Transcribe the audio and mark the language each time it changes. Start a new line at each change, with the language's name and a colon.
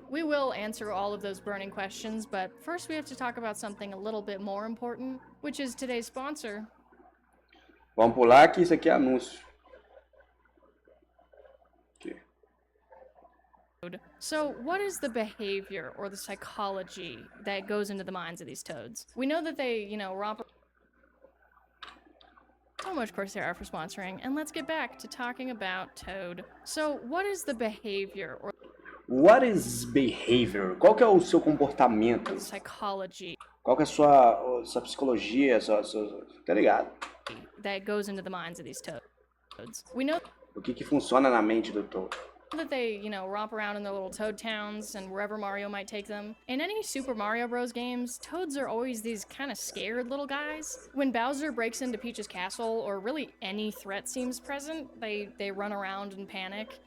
English: We will answer all of those burning questions, but first we have to talk about something a little bit more important, which is today's sponsor.
Portuguese: Vamos pular que isso aqui é anúncio. Aqui.
English: So, what is the behavior or the psychology that goes into the minds of these toads? We know that they, romp. So much Coursera for sponsoring, and let's get back to talking about Toad. So, what is the behavior or What is behavior?
Portuguese: Qual que é o seu comportamento?
English: psychology
Portuguese: Qual que é a sua psicologia? Tá ligado?
English: that goes into the minds of these toads? We know
Portuguese: O que funciona na mente do Toad?
English: that they, romp around in their little toad towns and wherever Mario might take them. In any Super Mario Bros. Games, toads are always these kind of scared little guys. When Bowser breaks into Peach's castle, or really any threat seems present, they run around and panic.